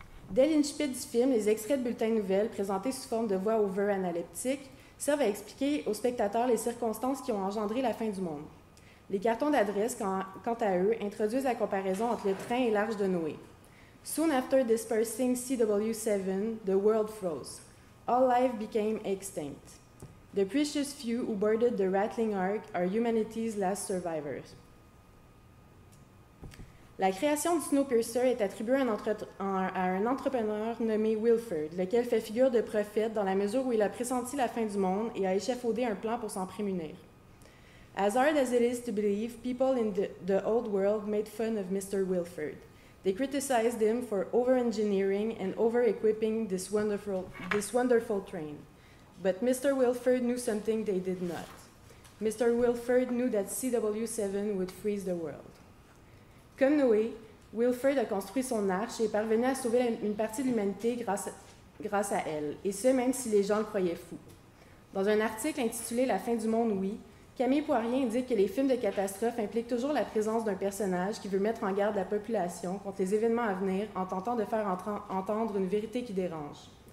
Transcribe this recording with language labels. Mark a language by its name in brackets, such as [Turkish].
[French] Dès l'incipit du film, les extraits de bulletins de nouvelles présentés sous forme de voix-over analeptiques servent à expliquer aux spectateurs les circonstances qui ont engendré la fin du monde. Les cartons d'adresse, quant à eux, introduisent la comparaison entre le train et l'Arche de Noé. [English] Soon after dispersing CW7, the world froze. All life became extinct. The precious few who boarded the rattling ark are humanity's last survivors. [French] La création du Snowpiercer est attribuée à un entrepreneur nommé Wilford, lequel fait figure de prophète dans la mesure où il a pressenti la fin du monde et a échafaudé un plan pour s'en prémunir. [English] As hard as it is to believe, people in the old world made fun of Mr. Wilford. They criticized him for over-engineering and over-equipping this wonderful train. But Mr. Wilford knew something they did not. Mr. Wilford knew that CW7 would freeze the world. [French] Comme Noé, Wilford a construit son arche et est parvenu à sauver une partie de l'humanité grâce à elle, et ce, même si les gens le croyaient fou. Dans un article intitulé « La fin du monde, oui », Camille Poirier indique que les films de catastrophe impliquent toujours la présence d'un personnage qui veut mettre en garde la population contre les événements à venir en tentant de faire entendre une vérité qui dérange.